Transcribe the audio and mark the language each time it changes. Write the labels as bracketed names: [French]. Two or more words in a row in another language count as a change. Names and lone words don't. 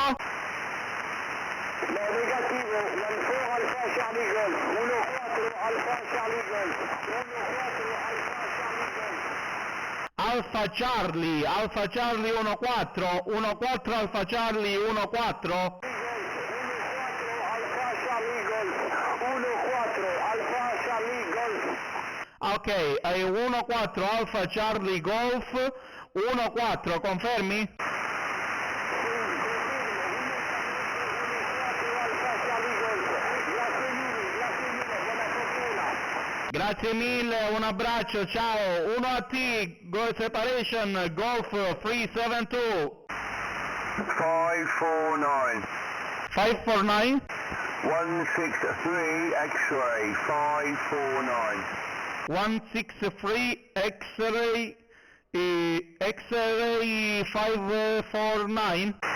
[Italian] No, negativo, 14 Alfa Charlie Golf, 14 Alfa Charlie Golf, 14 Alfa Charlie Golf. Alfa Charlie 14, 14 Alfa Charlie 14. 14 Alfa Charlie Golf, 14 Alfa Charlie Golf. Ok, 14 Alfa Charlie Golf, 14, confermi? Grazie mille, un abbraccio, ciao. [English] 1AT, Go Separation, Golf 372. 549. 549? 163 X-ray 549. 163 X-ray, X-ray 549?